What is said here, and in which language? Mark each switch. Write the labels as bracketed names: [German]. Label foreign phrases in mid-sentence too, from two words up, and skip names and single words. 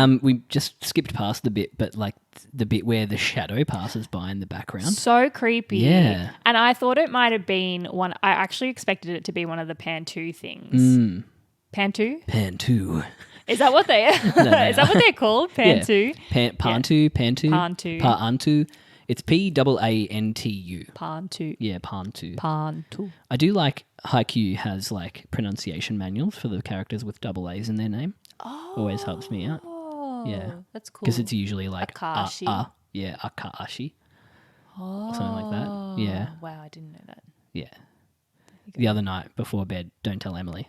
[English] We just skipped past the bit, but like the bit where the shadow passes by in the background. So creepy. Yeah. And I thought it might have been one. I actually expected it to be one of the Pantu things. Mm. Pantu? Pan 2. Is that what they are? Is that what they're called? Pantu? Pantu, Pantu. Pantu. Pa'antu. It's Pantu. Pantu. Yeah, Pantu. Pantu. I do like Haikyuu has like pronunciation manuals for the characters with double A's in their name. Oh. Always helps me out. Yeah. That's cool. Because it's usually like Akashi. Yeah, Akaashi. Oh. Something like that. Yeah. Wow, I didn't know that. Yeah. The other night before bed, don't tell Emily.